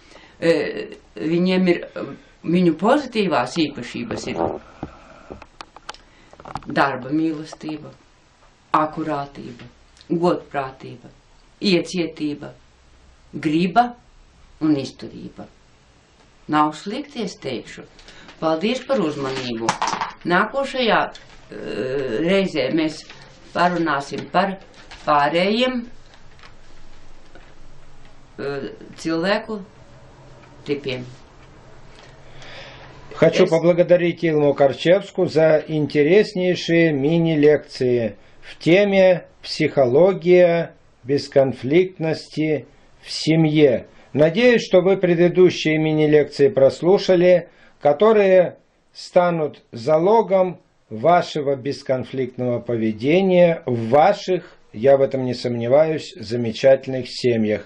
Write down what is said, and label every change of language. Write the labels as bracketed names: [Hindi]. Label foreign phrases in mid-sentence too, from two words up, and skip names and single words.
[Latvian] Viņu pozitīvās īpašības ir darba mīlestība, akurātība, godprātība, iecietība, griba un izturība. Nav slikti, es teikšu. Paldies par uzmanību. Nākošajā reizē mēs parunāsim par pārējiem cilvēku типе. [Russian] Хочу поблагодарить Илму Карчевску за интереснейшие мини-лекции в теме психология бесконфликтности в семье. Надеюсь, что вы предыдущие мини-лекции прослушали, которые станут залогом вашего бесконфликтного поведения в ваших, я в этом не сомневаюсь, замечательных семьях.